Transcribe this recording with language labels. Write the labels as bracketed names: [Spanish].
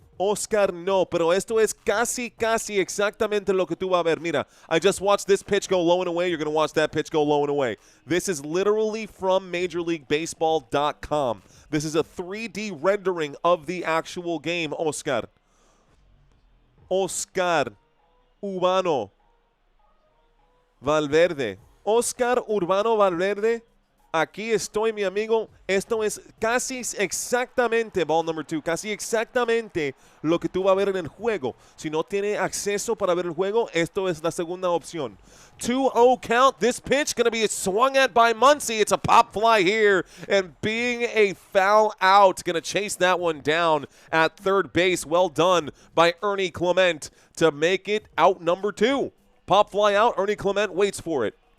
[Spanish] Oscar, no, pero esto es casi exactamente lo que tú vas a ver. Mira, [English] I just watched this pitch go low and away. You're going to watch that pitch go low and away. This is literally from MajorLeagueBaseball.com. This is a 3D rendering of the actual game, Oscar. Oscar Urbano Valverde. [Spanish] Oscar Urbano Valverde. Aquí estoy, mi amigo. Esto es casi exactamente, [English] ball number 2, [Spanish] casi exactamente lo que tú vas a ver en el juego. Si no tiene acceso para ver el juego, esto es la segunda opción. [English] 2-0 count. This pitch going to be swung at by Muncy. It's a pop fly here, and being a foul out, going to chase that one down at third base. Well done by Ernie Clement to make it out number 2. Pop fly out. Ernie Clement waits for it.